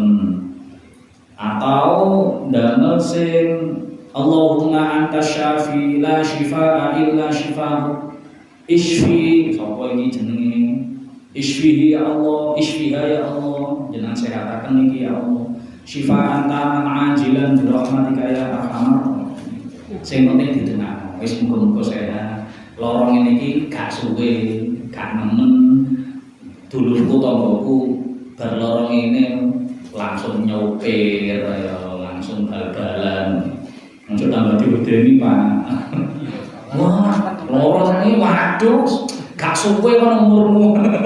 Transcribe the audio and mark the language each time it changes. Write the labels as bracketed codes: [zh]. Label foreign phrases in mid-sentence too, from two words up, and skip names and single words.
[jv] Atau damel sing [ar] اللهم أنت شافي لا شفاء إلا شفاء اشف [jv] sapa iki jenenge [ar] اشفه يا الله اشفها يا الله [jv] jenengan sehataken iki [ar] يا الله شفاء تاما عاجلا برحمتك يا أرحم. [jv] Sing penting didengakno wis muga-muga sehat. Lorong ngene iki gak suwe gak nemen dulurku tanggoku bar lorong ini langsung nyopir ya langsung bal-balan. [id] Untuk tambah [jv] diwedeni Pak. Wah, loro ini waduh, gak suwe kono umurmu.